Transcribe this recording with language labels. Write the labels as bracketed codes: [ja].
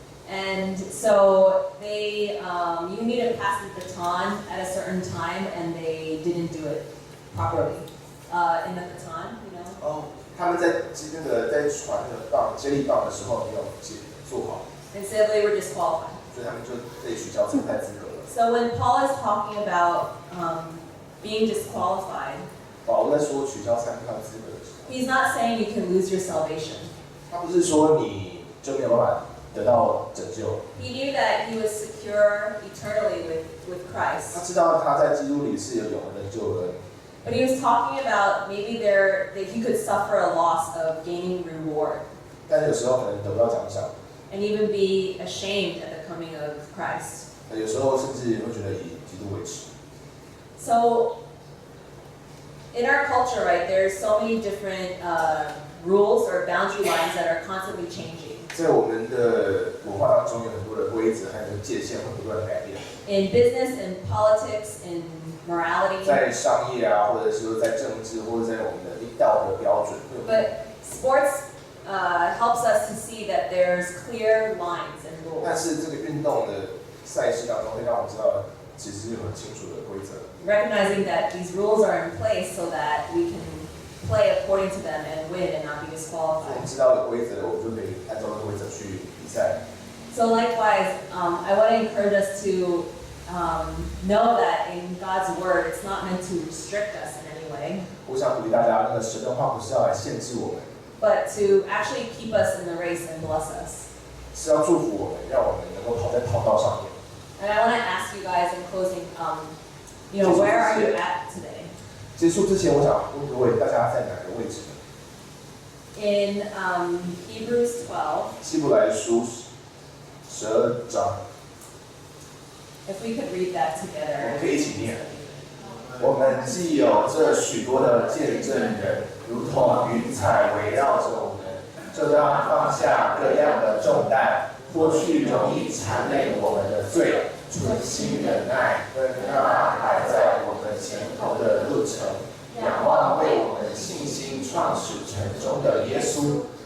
[en] And so you need to pass the baton at a certain time, and they didn't do it properly. In the baton, you know. [zh] 哦，他们在传那个棒接力棒的时候没有做好。 [en] Instead, they were disqualified. [zh] 所以他们就被取消参赛资格了。 [en] So when Paul is talking about being disqualified, [zh] 保罗在说取消参赛资格的时候 [en] he's not saying you can lose your salvation. [zh] 他不是说你就没有办法得到拯救。 [en] He knew that he was secure eternally with Christ. [zh] 他知道他在基督里是有永恒的救恩。 [en] But he was talking about maybe that he could suffer a loss of gaining reward. [zh] 但有时候可能得不到奖赏。 [en] And even be ashamed at the coming of Christ. [zh] 有时候甚至会觉得以基督为耻。 [en] So, in our culture, right, there's so many different rules or boundary lines that are constantly changing. [zh] 在我们的文化当中，有很多的规则，还有界限会不断改变。 [en] In business, in politics, in morality. [zh] 在商业啊，或者说在政治，或者在我们的道德标准。 [en] But sports helps us to see that there's clear lines and rules. [zh] 但是这个运动的赛事当中，会让我们知道，其实有很清楚的规则。 [en] Recognizing that these rules are in place so that we can play according to them and win and not be [zh] 我 [en] disqualified. [zh] 们知道有规则，我们就可以按照这个规则去比赛。 [en] So likewise, I want to encourage us to know that in God's word, it's not meant to restrict us in any way. [zh] 我想鼓励大家，那个神的话不是要来限制我们， [en] but to actually keep us in the race and bless us. [zh] 是要祝福我们，让我们能够跑在跑道上面。 [en] And I want to ask you guys in closing, where are you at today? [zh] 结束之前，我想问各位，大家在哪个位置呢？ [en] In Hebrews 12, [zh] 希伯来书12章 [en] If we could read that [zh] 我 [en] together. [zh] 们可以一起念。我们既有这许多的见证人，如同云彩围绕着我们，就当放下各样的重担，脱去容易缠累我们的罪，存心忍耐，跟那摆在我们前头的路程，仰望为我们信心创始成终的耶稣。